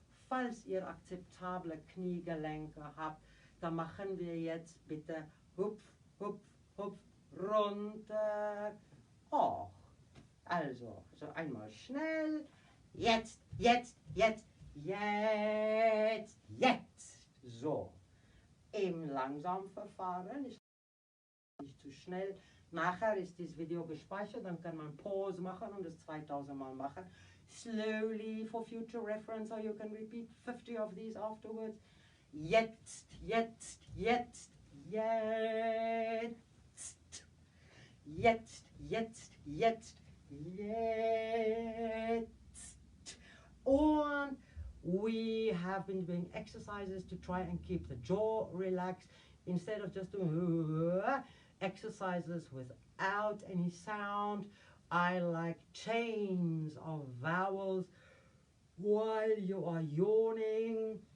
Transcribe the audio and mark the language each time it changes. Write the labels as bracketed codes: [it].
[de] Falls ihr akzeptable Kniegelenke habt, dann machen wir jetzt bitte hupf, hupf, hupf, runter, hoch. Also, so einmal schnell, jetzt, jetzt, jetzt. So. Im langsamen Verfahren, nicht zu schnell. Nachher ist das Video gespeichert, dann kann man Pause machen und es 2000 Mal machen. [en] Slowly for future reference, or you can repeat 50 of these afterwards. [de] Jetzt, jetzt, jetzt, jetzt. Jetzt, jetzt, jetzt, jetzt. [en] Und we have been doing exercises to try and keep the jaw relaxed instead of just doing exercises without any sound. I like chains of vowels while you are yawning.